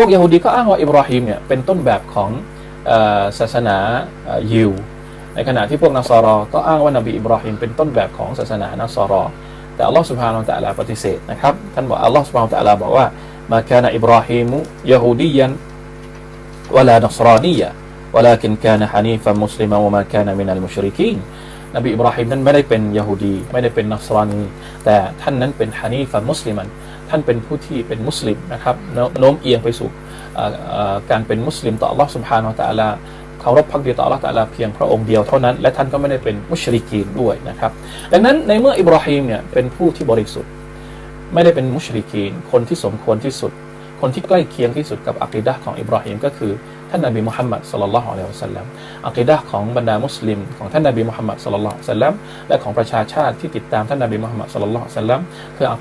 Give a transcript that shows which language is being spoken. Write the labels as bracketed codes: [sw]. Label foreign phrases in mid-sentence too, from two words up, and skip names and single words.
[th] กยิวดีก็อ้างว่าอิบราฮีมเนี่ยเป็นต้นแบบของศาสนายิวในขณะที่พวกนัสรอก็อ้างว่านบีอิบราฮีมเป็นต้นแบบของศาสนานัสรอแต่ [ar] الله سبحانه وتعالى [th] ปฏิเสธนะครับท่านบอก [ar] الله سبحانه وتعالى [th] บอกว่า [ar] ما كان إبراهيم يهوديا ولا نصرانيا ولكن كان حنيفا مسلما وما كان من المشركين [th] นบีอิบราฮิมนั้นไม่ได้เป็นยะฮูดีไม่ได้เป็นนัสรานีแต่ท่านนั้นเป็นฮา [ar] نيفا مسلما [th] ท่านเป็นผู้ที่เป็นมุสลิมนะครับโน้มเอียงไปสู่การเป็นมุสลิมต่อ [ar] الله سبحانه [th] และ تعالى เคารพภักดีต่อ [ar] الله تعالى [th] เพีย งพระองค์เดียวเท่านั้นและท่านก็ไม่ได้เป็นมุชริกีนด้วยนะครับดังนั้นในเมื่ออิบราฮิมเนี่ยเป็นผู้ที่บริสุทธิ์ไม่ได้เป็นมุชริกีนคนที่สมควรที่สุดคนที่ใกล้เคียงที่สุดกับอะกีดะห์ของอิบราฮิมก็คือท่านนบีมุฮัมมัด [ar] صلى الله عليه وسلم [th] อะกีดะห์ของบรรดามุสลิมของท่านนบีมุฮัมมัด [ar] صلى الله عليه وسلم [th] และของประชาชาติที่ติดตามท่านนบีมุฮัมมัด [ar] صلى الله عليه وسلم [th] คืออะ